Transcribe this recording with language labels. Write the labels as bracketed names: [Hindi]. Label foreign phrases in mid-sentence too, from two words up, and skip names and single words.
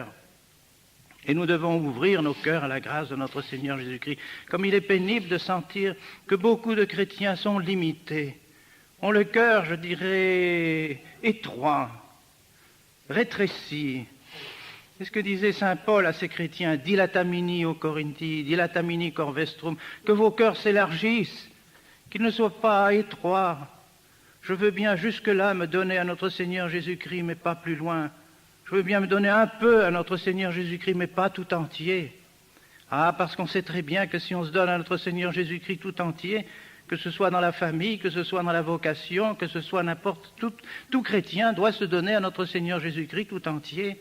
[French] Et nous devons ouvrir nos cœurs à la grâce de notre Seigneur Jésus-Christ. Comme il est pénible de sentir que beaucoup de chrétiens sont limités, ont le cœur, je dirais, étroit, rétréci. C'est ce que disait saint Paul à ces chrétiens, « [Latin] Dilatamini o Corinthi, dilatamini cor vestrum », [French] que vos cœurs s'élargissent, qu'ils ne soient pas étroits. Je veux bien jusque-là me donner à notre Seigneur Jésus-Christ, mais pas plus loin. Je veux bien me donner un peu à notre Seigneur Jésus-Christ, mais pas tout entier. Ah, parce qu'on sait très bien que si on se donne à notre Seigneur Jésus-Christ tout entier, que ce soit dans la famille, que ce soit dans la vocation, que ce soit n'importe, tout chrétien doit se donner à notre Seigneur Jésus-Christ tout entier.